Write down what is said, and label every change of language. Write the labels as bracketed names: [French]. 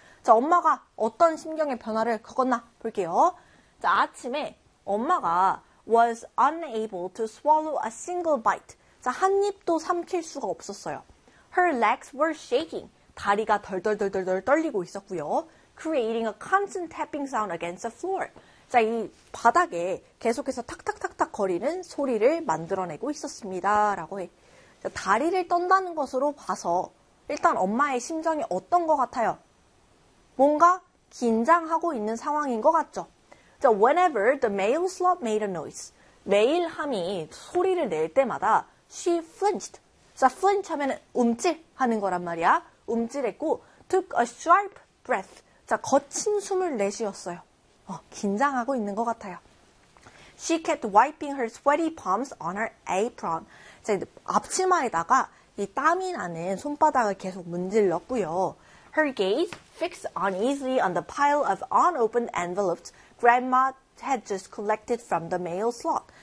[Korean] 자, 엄마가 어떤 신경의 변화를 겪었나 볼게요. 자, 아침에 엄마가 [English] was unable to swallow a single bite. [Korean] 자, 한 입도 삼킬 수가 없었어요. [English] Her legs were shaking. [Korean] 다리가 덜덜덜덜 떨리고 있었고요. [English] Creating a constant tapping sound against the floor. [Korean] 자, 이 바닥에 계속해서 탁탁탁탁 거리는 소리를 만들어내고 있었습니다. 라고 해. 자, 다리를 떤다는 것으로 봐서 일단 엄마의 심정이 어떤 것 같아요? 뭔가 긴장하고 있는 상황인 것 같죠? [English] 자, whenever the male sloth made a noise. [Korean] 매일함이 소리를 낼 때마다 [English] she flinched. [Korean] 자, flinch 하면 움찔하는 거란 말이야. 움찔했고 [English] took a sharp breath. [Korean] 자, 거친 숨을 내쉬었어요. 긴장하고 있는 것 같아요. [English] She kept wiping her sweaty palms on her apron. [Korean] 자, 앞치마에다가 이 땀이 나는 손바닥을 계속 문질렀고요. [English] Her gaze fixed uneasily on the pile of unopened envelopes Grandma had just collected from the mail slot.